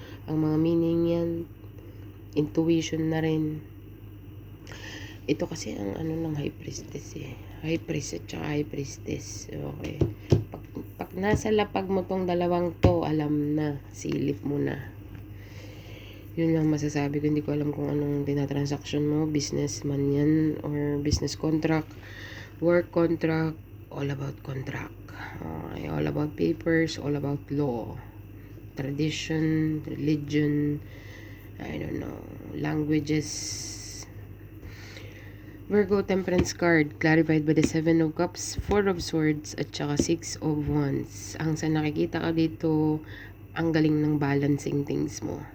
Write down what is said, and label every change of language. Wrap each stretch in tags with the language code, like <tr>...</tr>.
<tl>Ang mga meaning yan, intuition na rin. Ito kasi ang ano ng High Priestess eh. High Priest at saka High Priestess. Okay. Pag nasa lapag mo tong dalawang to, alam na, silip mo na. Yun lang masasabi ko. Hindi ko alam kung anong tinatransaction mo. Businessman yan or</tl> <en>business contract, work contract, all about contract. Okay, all about papers, all about law, tradition, religion, I don't know, languages. Virgo Temperance card, clarified by the 7 of Cups, 4 of Swords, at saka 6 of Wands.</en> <tl>Ang sa nakikita ka dito, ang galing ng balancing things mo.</tl>